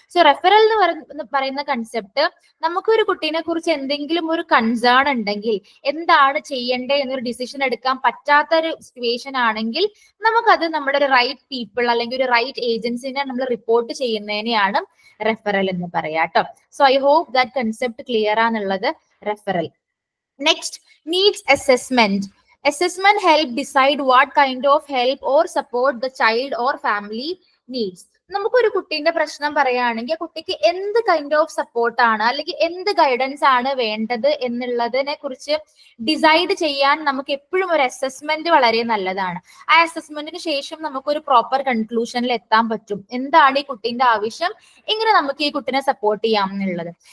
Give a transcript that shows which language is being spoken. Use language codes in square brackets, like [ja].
[ml] So referral എന്ന് പറയുന്ന concept, നമുക്കൊരു കുട്ടീനെ കുറിച്ച് എന്തെങ്കിലും ഒരു കൺസേൺ ഉണ്ടെങ്കിൽ എന്താണ് ചെയ്യേണ്ടത് എന്നൊരു ഡിസിഷൻ എടുക്കാൻ പറ്റാത്തൊരു സിറ്റുവേഷൻ ആണെങ്കിൽ നമുക്കത് നമ്മുടെ ഒരു റൈറ്റ് പീപ്പിൾ അല്ലെങ്കിൽ ഒരു റൈറ്റ് ഏജൻസിനെ നമ്മൾ റിപ്പോർട്ട് ചെയ്യുന്നതിനെയാണ് റെഫറൽ എന്ന് പറയാം കേട്ടോ. So I hope that concept clear ആണെന്നുള്ളത് referral. Next, needs assessment. [en] Assessment help decide what kind of help or support the child or family needs. [ml] നമുക്കൊരു കുട്ടീന്റെ പ്രശ്നം പറയുകയാണെങ്കിൽ ആ കുട്ടിക്ക് എന്ത് കൈൻഡ് ഓഫ് സപ്പോർട്ടാണ് അല്ലെങ്കിൽ എന്ത് ഗൈഡൻസ് ആണ് വേണ്ടത് എന്നുള്ളതിനെ കുറിച്ച് ഡിസൈഡ് ചെയ്യാൻ നമുക്ക് എപ്പോഴും ഒരു അസസ്മെന്റ് വളരെ നല്ലതാണ്. ആ അസസ്മെന്റിന് ശേഷം നമുക്കൊരു പ്രോപ്പർ കൺക്ലൂഷനിൽ എത്താൻ പറ്റും. എന്താണ് ഈ കുട്ടീന്റെ ആവശ്യം, എങ്ങനെ നമുക്ക് ഈ കുട്ടിനെ സപ്പോർട്ട് ചെയ്യാം എന്നുള്ളത്.